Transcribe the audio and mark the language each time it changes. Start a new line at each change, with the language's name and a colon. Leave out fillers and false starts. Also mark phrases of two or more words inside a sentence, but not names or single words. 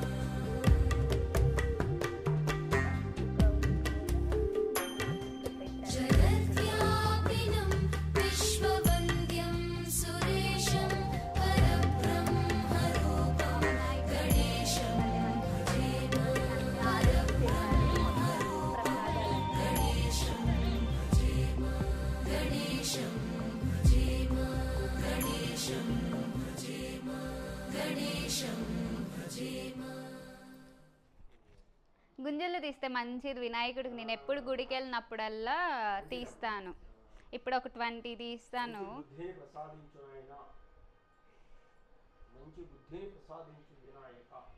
Sanskrit: जगद्व्यापिनं विश्ववन्द्यं सुरेशं परब्रह्मरूपं गणेशं भजेम. गणेशं भजेम, गणेशं भजेम, गणेशं भजेम, गणेशं भजेम.
Telugu: గుంజలు తీస్తే మంచిది వినాయకుడికి. నేను ఎప్పుడు గుడికి వెళ్ళినప్పుడల్లా తీస్తాను. ఇప్పుడు ఒక 20 తీస్తాను. బుద్ధిని ప్రసాదించు నాయనా, మంచి బుద్ధిని ప్రసాదించు వినాయక.